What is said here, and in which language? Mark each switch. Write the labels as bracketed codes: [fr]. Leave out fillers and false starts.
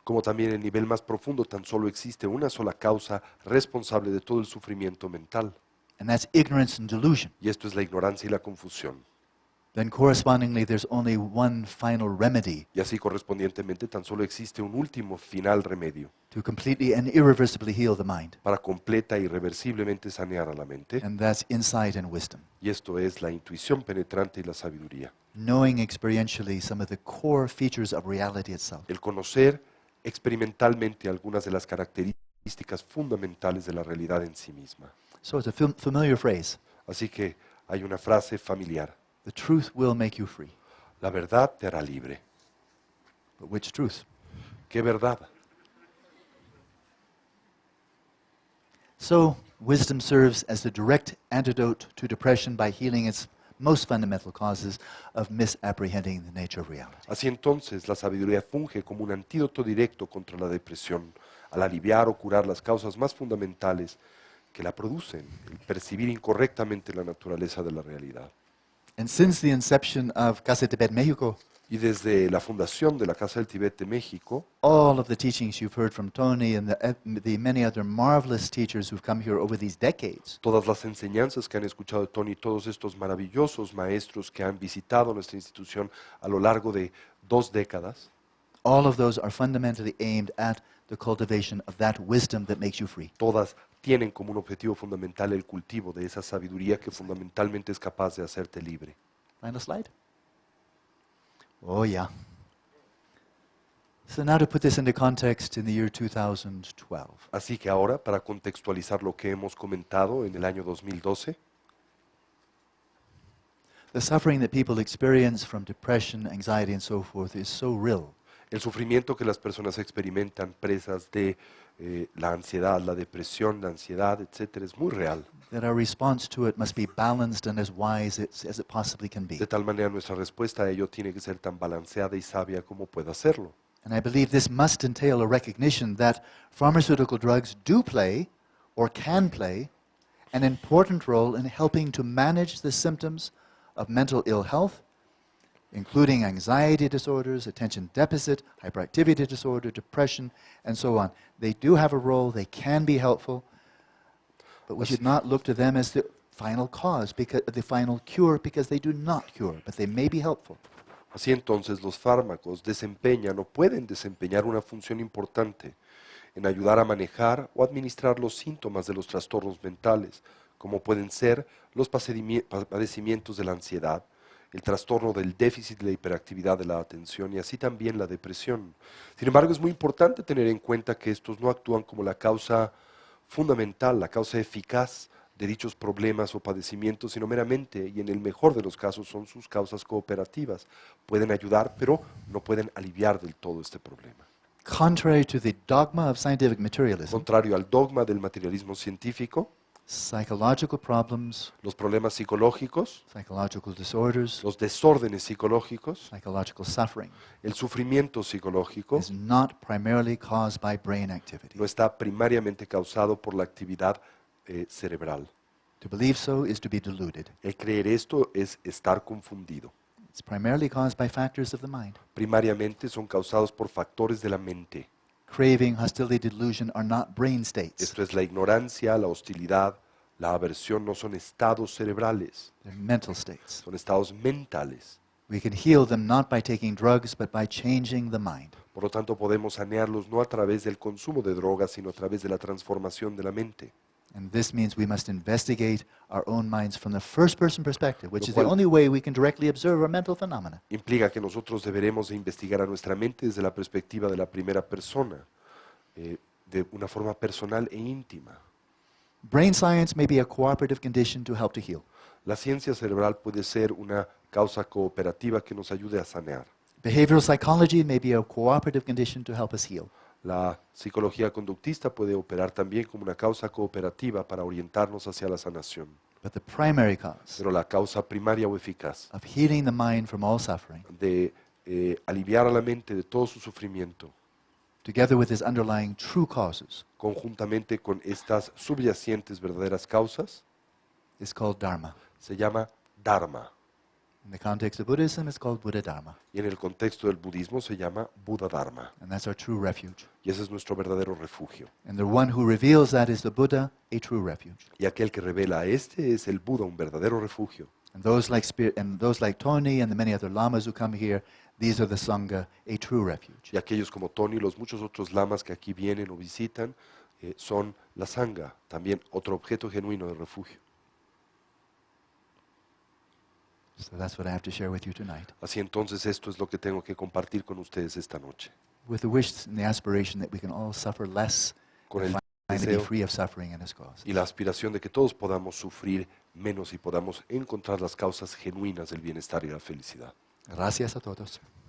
[es] Como también en el nivel más profundo tan solo existe una sola causa responsable de todo el sufrimiento mental, [en] And that's ignorance and delusion. [es] y esto es la ignorancia y la confusión. [en] Then correspondingly, there's only one final remedy [es] Y así correspondientemente tan solo existe un último final remedio [en] to completely and irreversibly heal the mind. [es] para completa e irreversiblemente sanear a la mente, [en] And that's insight and wisdom. [es] y esto es la intuición penetrante y la sabiduría. [en] Knowing experientially some of the core features of reality itself. [es] El conocer experimentalmente algunas de las características fundamentales de la realidad en sí misma. [en] So it's a familiar phrase. [es] Así que hay una frase familiar: [en] The truth will make you free. [es] la verdad te hará libre. [en] But which truth? [es] ¿Qué verdad? [en] So wisdom serves as the direct antidote to depression by healing its most fundamental causes of misapprehending the nature of reality. [es] Así entonces, la sabiduría funge como un antídoto directo contra la depresión, al aliviar o curar las causas más fundamentales que la producen, el percibir incorrectamente la naturaleza de la realidad. [en] And since the inception of Casa Tibet Mexico, [es] Y desde la fundación de la Casa del Tibet de México, [en] all of the teachings you've heard from Tony and the many other marvelous teachers who've come here over these decades, [es] todas las enseñanzas que han escuchado de Tony, todos estos maravillosos maestros que han visitado nuestra institución a lo largo de 2 décadas, [en] all of those are fundamentally aimed at the cultivation of that wisdom that makes you free. [es] todas tienen como un objetivo fundamental el cultivo de esa sabiduría que fundamentalmente es capaz de hacerte libre. [en] Final slide. Oh, yeah. So now to put this into context in the year 2012. [es] Así que ahora, para contextualizar lo que hemos comentado en el año 2012, [en] The suffering that people experience from depression, anxiety, and so forth is so real. [es] el sufrimiento que las personas experimentan presas de la ansiedad, la depresión, la ansiedad, etcétera, es muy real. [en] That our response to it must be balanced and as wise as it possibly can be. [es] De tal manera nuestra respuesta a ello tiene que ser tan balanceada y sabia como pueda hacerlo. [en] And I believe this must entail a recognition that pharmaceutical drugs do play, or can play, an important role in helping to manage the symptoms of mental ill health, including anxiety disorders, attention deficit, hyperactivity disorder, depression, and so on. They do have a role, they can be helpful, but we should not look to them as the final cause, because the final cure, because they do not cure, but they may be helpful. [es] Así entonces los fármacos desempeñan o pueden desempeñar una función importante en ayudar a manejar o administrar los síntomas de los trastornos mentales, como pueden ser los padecimientos de la ansiedad, el trastorno del déficit de la hiperactividad de la atención y así también la depresión. Sin embargo, es muy importante tener en cuenta que estos no actúan como la causa fundamental, la causa eficaz de dichos problemas o padecimientos, sino meramente, y en el mejor de los casos, son sus causas cooperativas. Pueden ayudar, pero no pueden aliviar del todo este problema. [en] Contrary to the dogma of scientific materialism, [es] Contrario al dogma del materialismo científico, [en] psychological problems, [es] los problemas psicológicos, [en] psychological disorders, [es] los desórdenes psicológicos, [en] psychological suffering [es] el sufrimiento psicológico [en] is not primarily caused by brain activity. [es] no está primariamente causado por la actividad cerebral. [en] To believe so is to be deluded. [es] El creer esto es estar confundido. [en] It's primarily caused by factors of the mind. [es] Primariamente son causados por factores de la mente. [en] Craving, hostility, delusion are not brain states. [es] Esto es la ignorancia, la hostilidad, la aversión, no son estados cerebrales, [en] They're mental states. [es] son estados mentales. [en] We can heal them not by taking drugs, but by changing the mind. [es] Por lo tanto, podemos sanearlos no a través del consumo de drogas, sino a través de la transformación de la mente. [en] And this means we must investigate our own minds from the first-person perspective, which [es] Lo [en] is the [es] cual- [en] only way we can directly observe our mental phenomena. [es] Implica que nosotros deberemos de investigar a nuestra mente desde la perspectiva de la primera persona, de una forma personal e íntima. [en] Brain science may be a cooperative condition to help to heal. [es] La ciencia cerebral puede ser una causa cooperativa que nos ayude a sanear. [en] Behavioral psychology may be a cooperative condition to help us heal. [es] La psicología conductista puede operar también como una causa cooperativa para orientarnos hacia la sanación. [en] But the primary cause [es] Pero la causa primaria o eficaz [en] of healing the mind from all suffering, [es] de aliviar a la mente de todo su sufrimiento, [en] together with its underlying true causes, [es] conjuntamente con estas subyacentes verdaderas causas, [en] is called Dharma. [es] se llama Dharma. [en] In the context of Buddhism, it's called Buddha Dharma. [es] Y en el contexto del budismo se llama Buddha Dharma. [en] And that's our true refuge. [es] Y ese es nuestro verdadero refugio. [en] And the one who reveals that is the Buddha, a true refuge. [es] Y aquel que revela a este es el Buda, un verdadero refugio. [en] And those like Tony and the many other lamas who come here, these are the Sangha, a true refuge. [es] Y aquellos como Tony y los muchos otros lamas que aquí vienen o visitan son la Sangha, también otro objeto genuino de refugio. [en] So that's what I have to share with you tonight, [es] Así entonces esto es lo que tengo que compartir con ustedes esta noche. [en] with the wish and the aspiration that we can all suffer less [es] Con [en] and [es] el [en] finally be [es] deseo [en] free of suffering in His cause. [es] y la aspiración de que todos podamos sufrir menos y podamos encontrar las causas genuinas del bienestar y la felicidad. Gracias a todos.